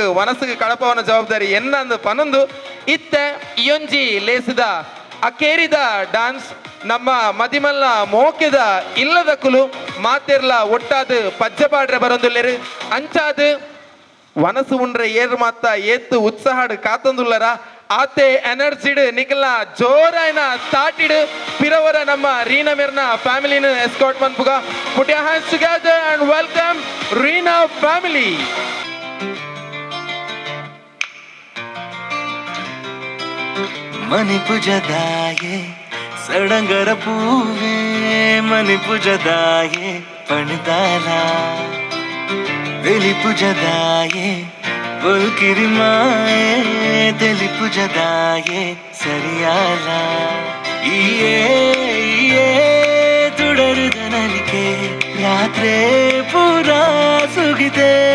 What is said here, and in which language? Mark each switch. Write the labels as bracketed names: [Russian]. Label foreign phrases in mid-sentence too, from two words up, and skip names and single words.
[Tulu] ವನಸ್ಸಿಗೆ ಕಳಪವನ ಜವಾಬ್ದಾರಿ ಎನ್ನಂದು ಪನೊಂದು ಇತ್ತೆ ಇಯೊಂಜಿ ಲೇಸಿದ ಅಕೇರಿದ ಡಾನ್ಸ್ ನಮ್ಮ ಮದಿಮಲ್ಲ ಮೋಕೆದ ಇಲ್ಲದ ಕುಲು ಮಾತೆರ್ಲ ಒಟ್ಟಾದ ಪಜ್ಜಪಾಡ್ರೆ ಬರೊಂದುಲ್ಲೆರು ಅಂಚಾದ ವನಸು ಉಂಡ್ರೆ ಏರ್ ಮಾತ ಏತ್ತು ಉತ್ಸಾಹಡ್ ಕಾತೊಂದುಲ್ಲರ ಆತೆ ಎನರ್ಜಿಡ್ ನಿಕಲ್ನ ಜೋರಾಯ್ನ ಸ್ಟಾರ್ಟಿಡ್ ಪಿರವರ ನಮ್ಮ ರೀನಾ ಮೆರ್ನ ಫ್ಯಾಮಿಲಿನ ಎಸ್ಕಾರ್ಟ್ ಮನ್ಪುಗ. [English] put your hands together and welcome Reena family. [Tulu] ಮನಿ ಪುಜದಾಯೆ ಸಡಂಗರ ಪೂವೆ ಮನಿ ಪುಜದಾಯೆ ಪಣಿದಾಲ ಬೆಲಿ ಪುಜದಾಯೆ ಬಲ್ಕಿರಿ ಮಾಯೆ ತೆಲಿ ಪುಜದಾಯೆ ಸರಿಯಾಲ ಈಯೇ ತುಡರುದ ನಲಿಕೆ ರಾತ್ರೆ ಪೂರ ಸುಗಿದೆ.